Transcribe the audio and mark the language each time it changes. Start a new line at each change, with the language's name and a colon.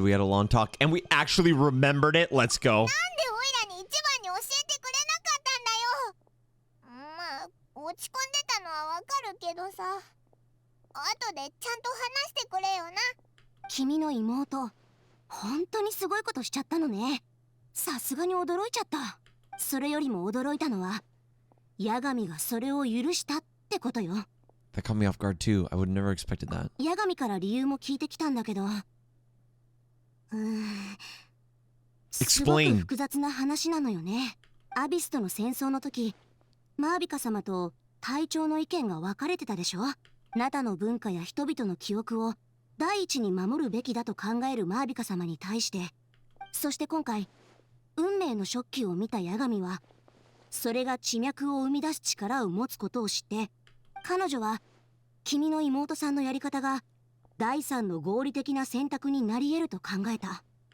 English: We had a long talk, and we actually remembered it. Let's go.
Japanese: なんでオイラに一番に教えてくれなかったんだよ。まあ、落ち込んでたのはわかるけどさ。後でちゃんと話してくれよな。君の妹、本当にすごいことしちゃったのね。さすがに驚いちゃった。それよりも驚いたのは、ヤガミがそれを許したってことよ。
English: That caught me off guard too. I would never expected that.
Japanese: ヤガミから理由も聞いてきたんだけど、すごく複雑な話なのよね。アビスとの戦争の時、マービカ様と隊長の意見が分かれてたでしょ。ナタの文化や人々の記憶を第一に守るべきだと考えるマービカ様に対して、そして今回運命のショッキを見たヤガミは、それが地脈を生み出す力を持つことを知って、彼女は君の妹さんのやり方が第三の合理的な選択になり得ると考えた。